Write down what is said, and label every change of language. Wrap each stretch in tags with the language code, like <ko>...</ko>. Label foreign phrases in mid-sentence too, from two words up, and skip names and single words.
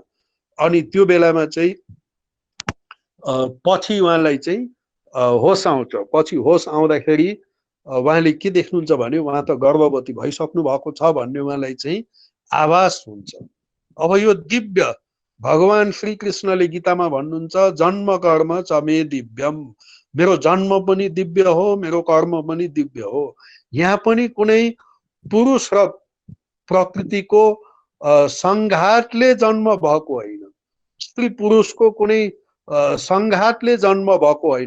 <ne>अनि त्यो बेलामा चाहिँ पछि उहाँलाई चाहिँ होस आउँछ। पछि होस आउँदाखेरि उहाँले के देख्नुहुन्छ भने उहाँ त गर्भवती भइसक्नु भएको छ भन्ने उहाँलाई चाहिँ आभास हुन्छ। अब यो दिव्य भगवान श्रीकृष्णले गीतामा भन्नुहुन्छ,</ne> <sa>जन्म कर्म च मे दिव्यम,</sa> <ne>मेरो जन्म पनि दिव्य हो, मेरो कर्म पनि दिव्य हो। यहाँ पनि कुनै पुरुष र प्रकृतिको संघातले जन्म भएको होइन। स्त्री पुरुषको कुनै संघातले जन्म भएको होइन।</ne>